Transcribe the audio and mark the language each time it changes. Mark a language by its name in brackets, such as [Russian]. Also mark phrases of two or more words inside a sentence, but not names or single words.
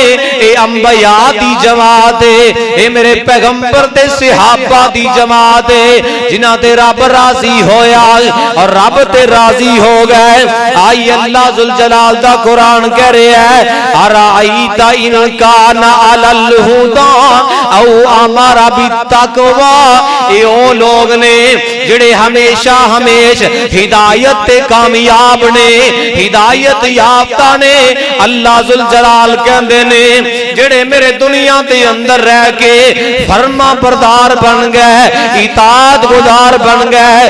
[Punjabi] یہ انبیا دی جماعت ہے یہ میرے پیغمبر تے صحابہ دی جماعت ہے جنہاں تے رب راضی ہویا اور رب تے راضی ہو گئے. آئی اللہ ذوالجلال دا قرآن کہہ رہا ہے [Arabic] أرأيت إن كان على الهدى أو أمر بالتقوى. [Punjabi] یہ او لوگ نے جیہڑے ہمیشہ ہمیش ہدایت تے کامیاب نے ہدایت یافتہ نے. اللہ ذوالجلال کہندے نے جیہڑے میرے دنیا دے اندر رہ کے فرمانبردار بن گئے اطاعت گزار بن گئے.